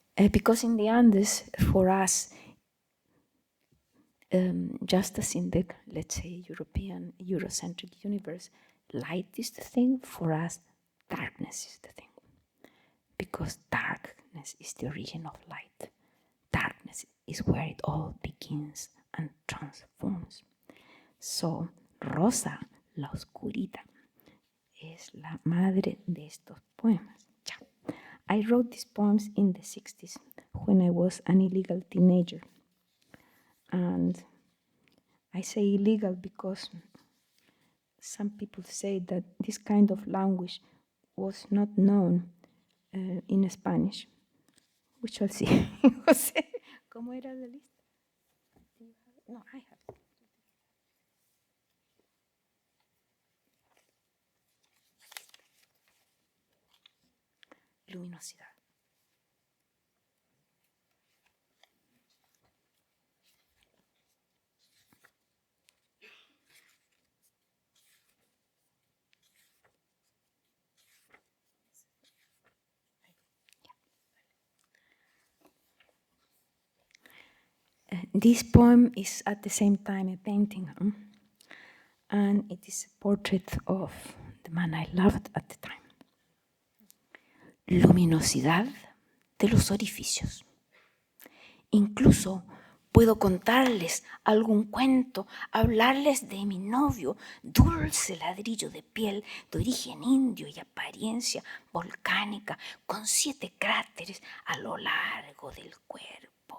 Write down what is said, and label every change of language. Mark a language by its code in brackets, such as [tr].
[en] Because in the Andes, for us, just as in the, let's say, European, Eurocentric universe, light is the thing, for us, darkness is the thing. Because darkness is the origin of light. Darkness is where it all begins and transforms. [es] So, Rosa, la oscurita, es la madre de estos poemas. [en] I wrote these poems in the 60s when I was an illegal teenager. And I say illegal because some people say that this kind of language was not known in Spanish. We shall see. [es] José, ¿cómo era la lista? [en] No, I have it. [es] Luminosidad. [en] This poem is at the same time a painting, and it is a portrait of the man I loved at the time. [es] Luminosidad de los orificios. Incluso puedo contarles algún cuento, hablarles de mi novio, dulce ladrillo de piel, de origen indio y apariencia volcánica, con 7 cráteres a lo largo del cuerpo.